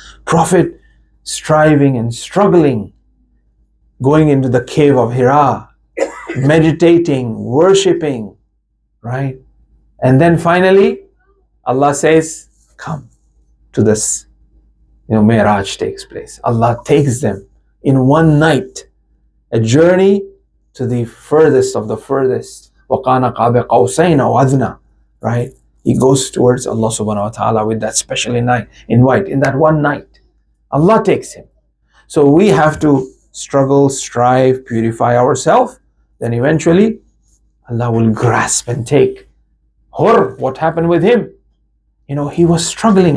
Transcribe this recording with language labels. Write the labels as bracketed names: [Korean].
[English] Prophet striving and struggling, going into the cave of Hira, meditating, worshipping, right? And then finally, Allah says, come to this, Mi'raj takes place. Allah takes them in one night, a journey to the furthest of the furthest. [Arabic] وَقَانَ قَابَ قَوْسَيْنَ وَأَدْنَى, [English] right? He goes towards Allah subhanahu wa ta'ala with that special invite, in that one night. Allah takes him. So we have to struggle, strive, purify ourselves. Then eventually, Allah will grasp and take. Hur, what happened with him? He was struggling.